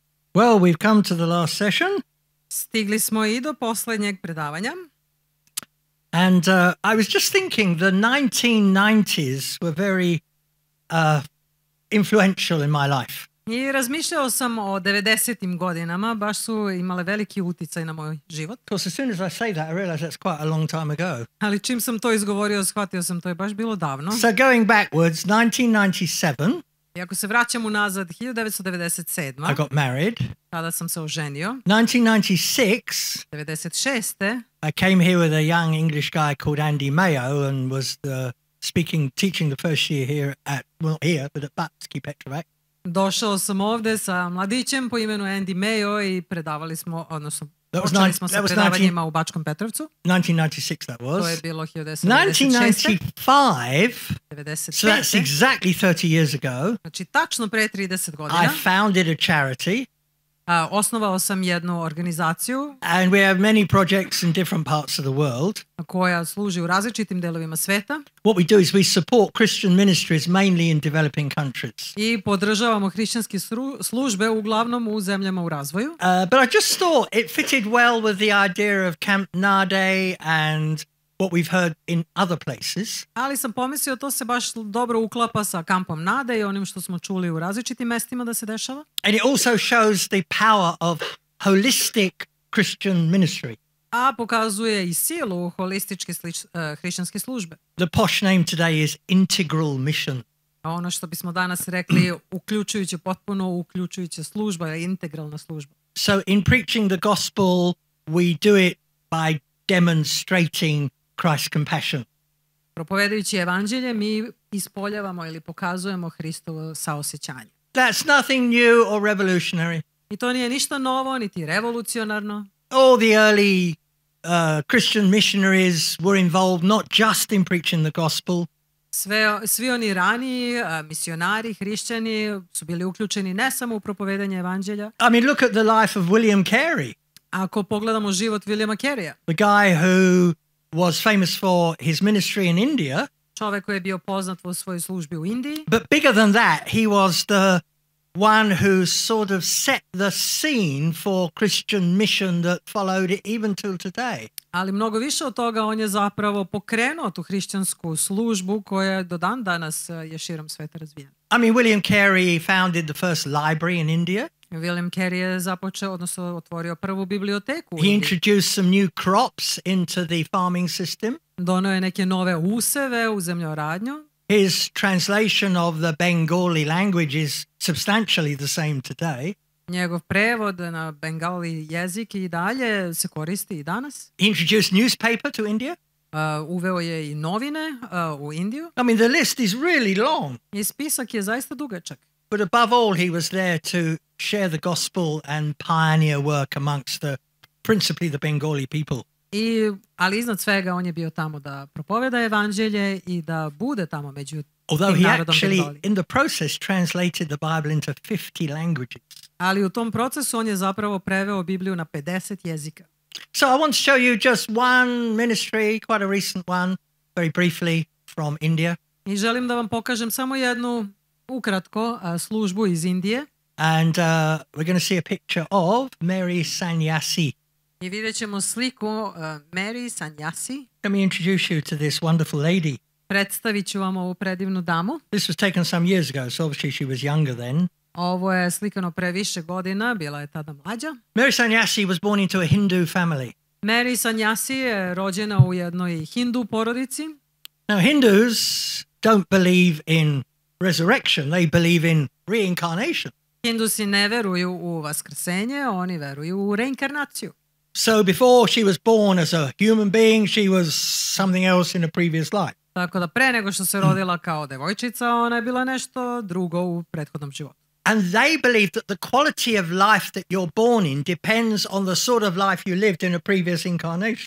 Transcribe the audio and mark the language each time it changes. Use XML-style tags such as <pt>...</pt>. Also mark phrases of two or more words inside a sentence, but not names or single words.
<en>Well, we've come to the last session.</en> <sr>Stigli smo i do posljednjeg predavanja.</sr> <en>And I was just thinking the 1990s were very influential in my life.</en> <sr>I razmišljao sam o 90. godinama, baš su imale veliki utjecaj na moj život.</sr> <en>Of course, as soon as I say that, I realize that's quite a long time ago.</en> <sr>Ali čim sam to izgovorio, shvatio sam to je baš bilo davno.</sr> <en>So going backwards, 1997,</en> <sr>I ako se vraćam unazad, 1997.</sr> <en>I got married.</en> <sr>Kada sam se oženio.</sr> <en>1996,</en> <sr>96.</sr> <en>I came here with a young English guy called Andy Mayo and was teaching the first year here at, well, here, but at Batski Petrovac.</en> <sr>Došao sam ovdje sa mladićem po imenu Andy Mayo i predavali smo, odnosno počeli smo sa 19 predavanjima u Bačkom Petrovcu.</sr> <en>1996 that was.</en> <sr>To je bilo 1996.</sr> <en>1995, so that's</en> <sr>95.</sr> <en>exactly 30 years ago,</en> <sr>Znači tačno pre 30</sr> <en>I</en> <sr>godina</sr> <en>founded a charity,</en> <sr>osnovao sam jednu organizaciju</sr> <en>and we have many projects in different parts of the world.</en> <sr>koja služi u različitim delovima sveta</sr> <en>What we do is we support Christian ministries mainly in developing countries.</en> <sr>i podržavamo hrišćanske službe uglavnom u zemljama u razvoju.</sr> <en>But I just thought it fitted well with the idea of Camp Nade and what we've heard in other places.</en> <sr>Ali sam pomislio to se baš dobro uklapa sa kampom Nade i onim što smo čuli u različitim mestima da se dešava.</sr> <en>And it also shows the power of holistic Christian ministry.</en> <sr>A pokazuje i silu holističke hrišćanske službe.</sr> <en>The posh name today is integral mission.</en> <sr>A ono što bismo danas rekli uključujuće, potpuno uključujuća služba je integralna služba.</sr> <en>So in preaching the gospel, we do it by demonstrating Christ's compassion.</en> <sr>Propovedajući evanđelje, mi ispoljavamo ili pokazujemo Hristovo saosjećanje.</sr> <en>That's nothing new or revolutionary.</en> <sr>I to nije ništa novo, niti revolucionarno.</sr> <en>All the early Christian missionaries were involved not just in preaching the gospel,</en> <sr>Svi oni raniji misionari, hrišćani su bili uključeni ne samo u propovedanje evanđelja.</sr> <en>I mean, look at the life of William Carey,</en> <sr>Ako pogledamo život Williama Careya,</sr> <en>the guy who was famous for his ministry in India.</en> <sr>čovjek koji je bio poznat u svojoj službi u Indiji,</sr> <en>But bigger than that, he was the one who sort of set the scene for Christian mission that followed it even till today.</en> <sr>ali mnogo više od toga on je zapravo pokrenuo tu hrišćansku službu koja do dan danas je širom sveta razvijena.</sr> <en>I mean, William Carey founded the first library in India.</en> <sr>William Carey je započeo, odnosno otvorio prvu biblioteku u</sr> <en>He</en> <sr>Indiji.</sr> <en>introduced some new crops into the farming system.</en> <sr>Donio je neke nove useve u zemljoradnju.</sr> <en>His translation of the Bengali language is substantially the same today.</en> <sr>Njegov prevod na bengali jezik i dalje se koristi i danas.</sr> <en>He introduced newspaper to India.</en> <sr>Uveo je i novine u Indiju.</sr> <en>I mean, the list is really long.</en> <sr>I spisak je zaista dugačak.</sr> <en>But above all, he was there to share the gospel and pioneer work amongst principally the Bengali people.</en> <sr>Ali iznad svega on je bio tamo da propoveda evanđelje i da bude tamo među</sr> <en>Although</en> <sr>tim</sr> <en>he</en> <sr>narodom</sr> <en>actually,</en> <sr>Bengali.</sr> <en>in the process, translated the Bible into 50 languages.</en> <sr>Ali u tom procesu on je zapravo preveo Bibliju na 50 jezika.</sr> <en>So I want to show you just one ministry, quite a recent one, very briefly, from India.</en> <sr>I želim da vam pokažem samo jednu ukratko službu iz Indije.</sr> <en>And we're going to see a picture of Mary Sanyasi.</en> <sr>I vidjet ćemo sliku Mary Sanyasi.</sr> <en>Let me introduce you to this wonderful lady.</en> <sr>Predstavit ću vam ovu predivnu damu.</sr> <en>This was taken some years ago, so obviously she was younger then.</en> <sr>Ovo je slikano pre više godina, bila je tada mlađa.</sr> <en>Mary Sanyasi was born into a Hindu family.</en> <sr>Mary Sanyasi je rođena u jednoj hindu porodici.</sr> <en>Now, Hindus don't believe in resurrection, they believe in reincarnation.</en> <sr>Hindusi ne veruju u vaskrsenje, oni veruju u reinkarnaciju.</sr> <en>So before she was born as a human being, she was something else in a previous life.</en> <sr>Tako da pre nego što se rodila kao devojčica, ona je bila nešto drugo u prethodnom životu.</sr> <en>And they believe that the quality of life that you're born in depends on the sort of life you lived in a previous incarnation.</en>